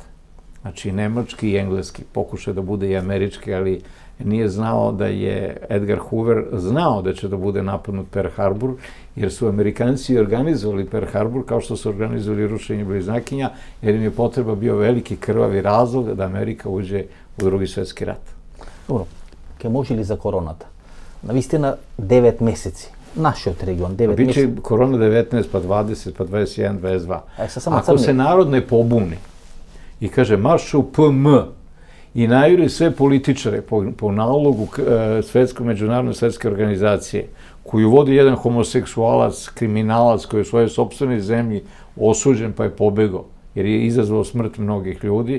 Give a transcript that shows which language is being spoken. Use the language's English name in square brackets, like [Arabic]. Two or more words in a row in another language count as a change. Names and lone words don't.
[Serbian] Znači, nemački i engleski, pokušao da bude i američki, ali nije znao da je Edgar Hoover znao da će da bude napadnut Pearl Harbor, jer su Amerikanci organizovali Pearl Harbor kao što su organizovali rušenje bliznakinja, jer im je potreba bio veliki krvavi razlog da Amerika uđe u Drugi svetski rat. Dobro, [Macedonian] ке може ли за короната? Навистина 9 месеци. Нашиот регион, 9 месеци. [Serbian] Biće korona 19, pa 20, pa 21, 22. Ako se narod ne pobuni i kaže marš u PM i najuri sve političare po nalogu međunarodne svetske organizacije, koju vodi jedan homoseksualac, kriminalac koji je u svojoj sopstvenoj zemlji osuđen pa je pobegao, jer je izazvao smrt mnogih ljudi.